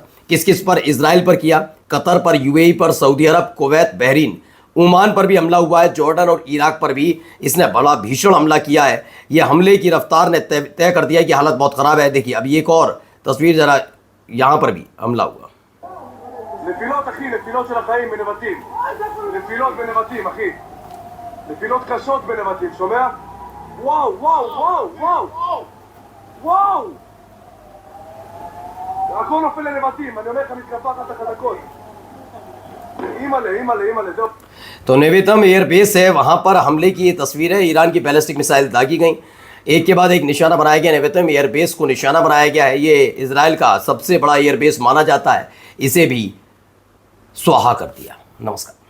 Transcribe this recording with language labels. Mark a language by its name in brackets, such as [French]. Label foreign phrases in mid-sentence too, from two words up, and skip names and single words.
[Hindi] किस किस पर? इजराइल पर किया, कतर पर, यूएई पर, सऊदी अरब, कुवैत, बहरीन, ओमान पर भी हमला हुआ है, जॉर्डन और इराक पर भी इसने बड़ा भीषण हमला किया है। यह हमले की रफ्तार ने तय कर दिया कि हालत बहुत ख़राब है। देखिए अभी एक और तस्वीर, ज़रा यहाँ पर भी हमला हुआ। [Hebrew] נפילות אחי, נפילות של החיים בנבטים, נפילות בנבטים אחי, נפילות קשות בנבטים, שומע? וואו וואו וואו וואו וואו, הכל נופל לנבטים, אני אומר לך מתקפה אחת החזקות, אימא'לה אימא'לה אימא'לה, זהו। [Hindi] तो नेवेतम एयरबेस है, वहाँ पर हमले की ये तस्वीर है। ईरान की बैलिस्टिक मिसाइल दागी गई, एक के बाद एक निशाना बनाया गया। नेवेतम एयरबेस को निशाना बनाया गया है। ये इजराइल का सबसे बड़ा एयरबेस माना जाता है, इसे भी स्वाहा कर दिया। नमस्कार।